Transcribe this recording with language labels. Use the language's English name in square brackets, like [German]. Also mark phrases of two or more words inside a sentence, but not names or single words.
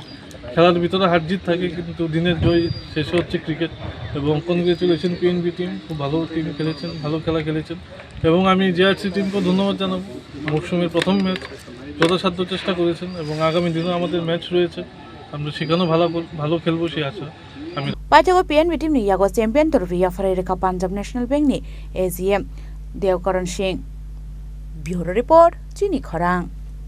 [Bangla] খেলার ভিতরে হার জিত থাকে, কিন্তু দিনের জয় শেষে হচ্ছে ক্রিকেট। এবং কনগ্রেচুলেশন পিএনবি টিম, খুব ভালো টিম খেলেছেন, ভালো খেলা খেলেছেন, এবং আমি জেআরসি টিমকেও ধন্যবাদ জানাবো। মৌসুমের প্রথম ম্যাচ যথাসাধ্য চেষ্টা করেছেন, এবং আগামী দিনেও আমাদের ম্যাচ রয়েছে, আমরা সেখানেও ভালো খেলবো সেই আশা আমি। [Kok Borok] Pajago PNB team ni yago champion torvia Farereka Punjab National Bank ni AGM Devkaran Singh. Bureau report Chini Khorang.